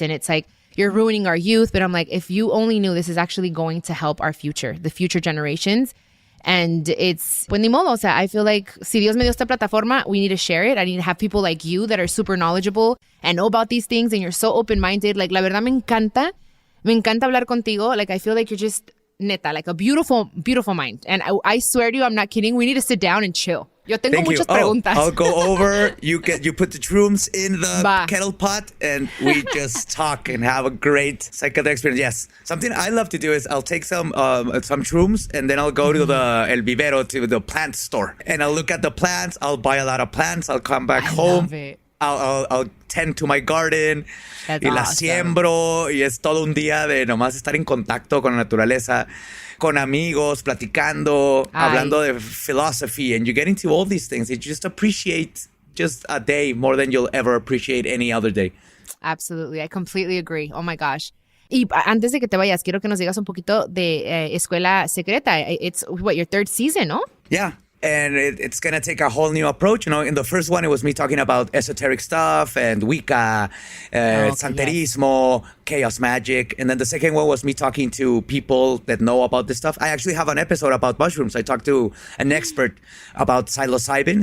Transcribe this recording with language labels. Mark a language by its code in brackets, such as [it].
[en] And it's like, you're ruining our youth. But I'm like, if you only knew, this is actually going to help our future, the future generations. And it's, [es] pues ni modo, o sea, [en] I feel like [es] si Dios me dio esta plataforma, [en] we need to share it. I need to have people like you that are super knowledgeable and know about these things, and you're so open-minded. Like, [es] la verdad me encanta hablar contigo. [en] Like, I feel like you're just neta, like a beautiful, beautiful mind. And I swear to you, I'm not kidding. We need to sit down and chill. [es] Yo tengo muchas preguntas. [en] I'll go over. You put the shrooms in the kettle pot, and we just talk and have a great psychedelic experience. Yes, something I love to do is I'll take some shrooms, and then I'll go to the El Vivero, to the plant store, and I'll look at the plants. I'll buy a lot of plants. I'll come back home. Love it. I'll tend to my garden. That's [es] y la [en] awesome. [es] siembro, y es todo un día de nomás estar en contacto con la naturaleza, con amigos, platicando, hablando de [en] philosophy, and you get into all these things. You just appreciate just a day more than you'll ever appreciate any other day. Absolutely. I completely agree. Oh my gosh. [es] Y antes de que te vayas, quiero que nos digas un poquito de Escuela Secreta. [en] It's your third season, [es] ¿no? [en] Yeah. And it's going to take a whole new approach. You know, in the first one, it was me talking about esoteric stuff and Wicca, Santerismo, chaos magic. And then the second one was me talking to people that know about this stuff. I actually have an episode about mushrooms. I talked to an expert about psilocybin.